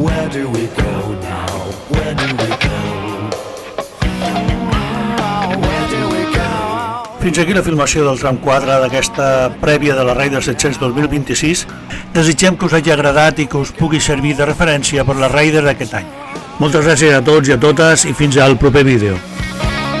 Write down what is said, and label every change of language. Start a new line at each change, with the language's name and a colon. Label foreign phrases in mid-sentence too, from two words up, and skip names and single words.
English: do we go now? Where do we go? Where do we go?
Catalan: Fins aquí la filmació del tram 4 d'aquesta prèvia de la Raider 700 2026. Desitgem que us hagi agradat i que us pugui servir de referència per la Raider d'aquest any. Moltes gràcies a tots i a totes i fins al proper vídeo.